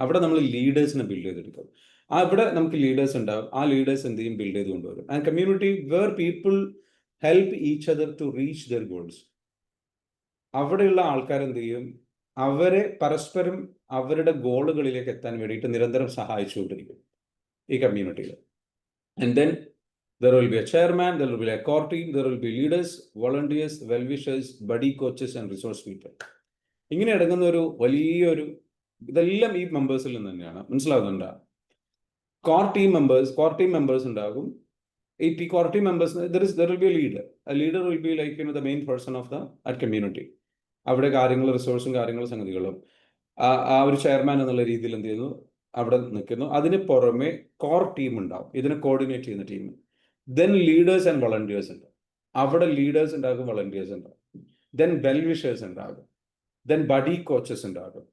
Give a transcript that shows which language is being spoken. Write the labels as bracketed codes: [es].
[ml] അവിടെ നമ്മൾ ലീഡേഴ്സിനെ ബിൽഡ് ചെയ്തെടുക്കും. അവിടെ നമുക്ക് ലീഡേഴ്സ് ഉണ്ടാവും, ആ ലീഡേഴ്സ് എന്ത് ചെയ്യും, ബിൽഡ് ചെയ്ത് കൊണ്ടുവരും. [en] And community where people help each other to reach their goals. [ml] അവിടെയുള്ള ആൾക്കാർ എന്ത് ചെയ്യും, അവരെ പരസ്പരം അവരുടെ ഗോളുകളിലേക്ക് എത്താൻ വേണ്ടിയിട്ട് നിരന്തരം സഹായിച്ചുകൊണ്ടിരിക്കും ഈ കമ്മ്യൂണിറ്റിയിൽ. [en] And then there will be a chairman, there will be a core team, there will be leaders, volunteers, well-wishers, buddy coaches and resource people. [ml] ഇങ്ങനെ അടങ്ങുന്ന ഒരു വലിയൊരു ഇതെല്ലാം ഈ മെമ്പേഴ്സിൽ നിന്ന് തന്നെയാണ്. മനസ്സിലാകുന്നുണ്ടോ? കോർ ടീം മെമ്പേഴ്സ് ഉണ്ടാകും. ഈ core team members [en] there will be a leader. A leader will be like the main person of that community. [ml] അവിടെ കാര്യങ്ങൾ റിസോഴ്സും കാര്യങ്ങളും സംഗതികളും ആ ഒരു ചെയർമാൻ എന്നുള്ള രീതിയിൽ എന്ത് ചെയ്യുന്നു, അവിടെ നിൽക്കുന്നു. അതിന് പുറമെ കോർ ടീം ഉണ്ടാവും, ഇതിനെ കോർഡിനേറ്റ് ചെയ്യുന്ന team. Then leaders and volunteers ഉണ്ട്. അവിടെ ലീഡേഴ്സ് ഉണ്ടാകും, വളണ്ടിയേഴ്സ് ഉണ്ടാകും. ദെൻ വെൽ വിഷേഴ്സ് ഉണ്ടാകും. ദെൻ ബഡി കോച്ചസ് ഉണ്ടാകും.